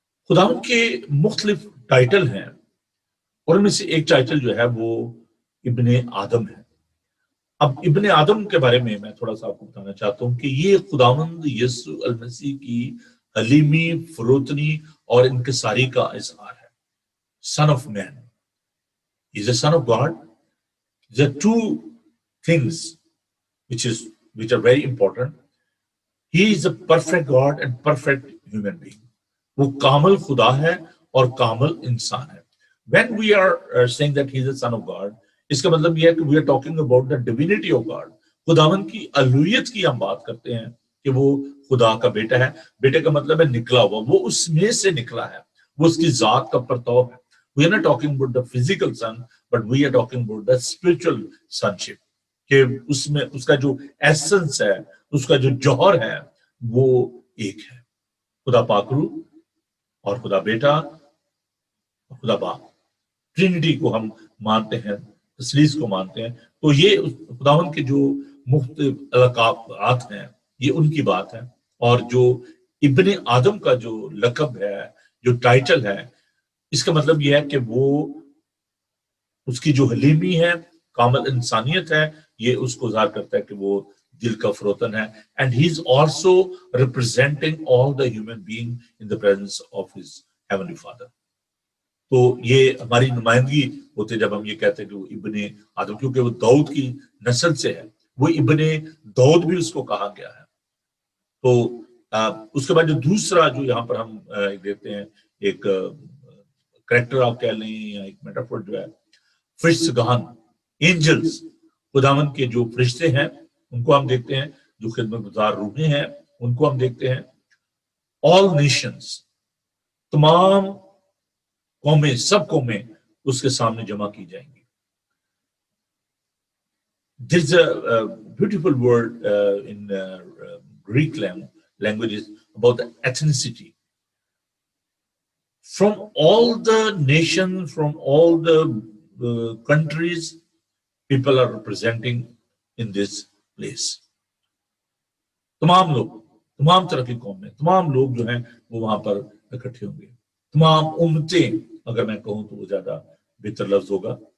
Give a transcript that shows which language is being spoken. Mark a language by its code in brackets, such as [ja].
[ur] خداوند کے مختلف ٹائٹل ہیں اور ان میں سے ایک ٹائٹل جو ہے وہ ابن آدم ہے. اب ابن آدم کے بارے میں تھوڑا سا آپ کو بتانا چاہتا ہوں کہ یہ خداوند یسوع المسیح کی حلیمی، فروتنی اور انکساری کا اظہار ہے. [en] Son of man, he is a son of God. There are two things which are very important. He is a perfect God and perfect human being. [ur] وہ کامل خدا ہے اور کامل انسان ہے. [en] When we are saying that he is a son of God, [ur] اس کا مطلب یہ ہے کہ [en] we are talking about the divinity of God. [ur] خداوند کی الوہیت کی ہم بات کرتے ہیں کہ وہ خدا کا بیٹا ہے. بیٹے کا مطلب ہے نکلا ہوا، وہ اس میں سے نکلا ہے، وہ اس کی ذات کا پرتو ہے. [en] We are not talking about the physical son, but we are talking about the spiritual sonship. [ur] کہ اس میں اس کا جو ایسنس ہے، اس کا جو جوہر ہے وہ ایک ہے. خدا پاک روح اور خدا بیٹا اور خدا باپ، ٹرینٹی کو ہم مانتے ہیں، تثلیث کو مانتے ہیں. تو یہ خداوند کے جو مختلف القابات ہیں یہ ان کی بات ہے. اور جو ابن آدم کا جو لقب ہے، جو ٹائٹل ہے، اس کا مطلب یہ ہے کہ وہ اس کی جو حلیمی ہے، کامل انسانیت ہے، یہ اس کو ظاہر کرتا ہے کہ وہ دل کا فروتن ہے. [en] And he is also representing all the human being in the presence of his heavenly father. [ur] تو یہ ہماری نمائندگی ہوتی ہے جب ہم یہ کہتے ہیں کہ وہ ابن آدم، کیونکہ وہ داؤد کی نسل سے ہے، وہ ابن داؤد بھی اس کو کہا گیا ہے. تو اس کے بعد جو دوسرا جو یہاں پر ہم دیکھتے ہیں، ایک کریکٹر آپ کہہ لیں یا ایک میٹافور جو ہے، فرشتگان، اینجلز، خداوند کے جو فرشتے ہیں ان کو ہم دیکھتے ہیں، جو خدمت گزار روحیں ہیں ان کو ہم دیکھتے ہیں. [en] all nations, [ur] تمام قومیں، سب قومیں اس کے سامنے جمع کی جائیں گی. [en] There's a beautiful word in Greek languages about the ethnicity. From all the nations, from all the countries, people are representing in this place. [ur] تمام لوگ، تمام طرح کی قومیں، تمام لوگ جو ہیں وہ وہاں پر اکٹھے ہوں گے. تمام امتیں اگر میں کہوں تو وہ زیادہ بہتر لفظ ہوگا.